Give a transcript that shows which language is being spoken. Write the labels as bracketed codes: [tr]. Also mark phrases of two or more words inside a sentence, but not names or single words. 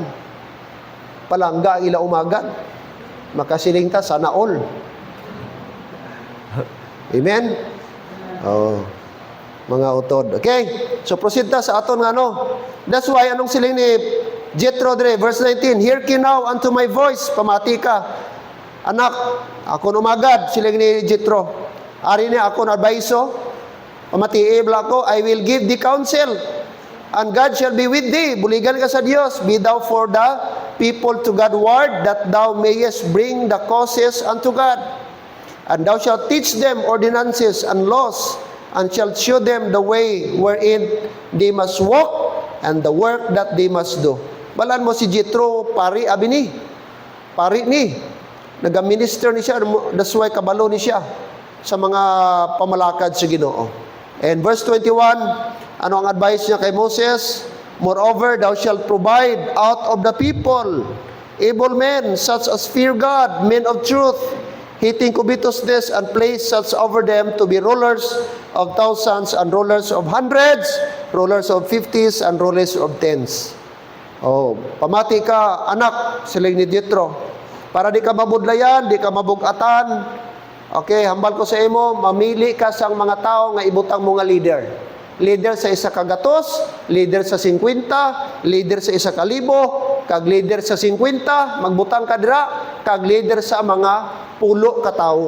[hil] Palangga ila umagan. Makasiling ta [tl] sana all. [hil] Amen. Oh. Mga utod. Okay. So proceed ta sa aton nga [en] That's why [hil] anong siling ni Jethro dre verse 19, [en] hearken now unto my voice, [hil] pamati ka. Anak, ako umagad siling ni Jethro. Ari ni ako na adviso. Pamati ko, [en] I will give thee counsel. And God shall be with thee. [hil] Buligan ka sa Dios. [en] Be thou for the people to God ward, that thou mayest bring the causes unto God. And thou shalt teach them ordinances and laws, and shalt show them the way wherein they must walk, and the work that they must do. [hil] Balaan mo si Jethro, pari, abi ni. Pari ni. Nag-minister ni siya, [en] that's why [hil] kabalo ni siya sa mga pamalakad sa Ginoo. [en] And verse 21, [hil] ano ang advice niya kay Moses? [en] Moreover, thou shalt provide out of the people able men, such as fear God, men of truth, hating covetousness, and place such over them to be rulers of thousands and rulers of hundreds, rulers of fifties, and rulers of tens. [hil] Oh, pamati ka, anak, siling ni Jethro. Para di ka mabudlayan, di ka mabugatan. Okay, hambal ko sa imo, mamili ka sang mga tao nga ibutang mo nga leader. Leader sa isa ka gatos, leader sa 50, leader sa isa ka libo, kag leader sa 50, magbutang ka dira, kag leader sa mga pulo ka tao.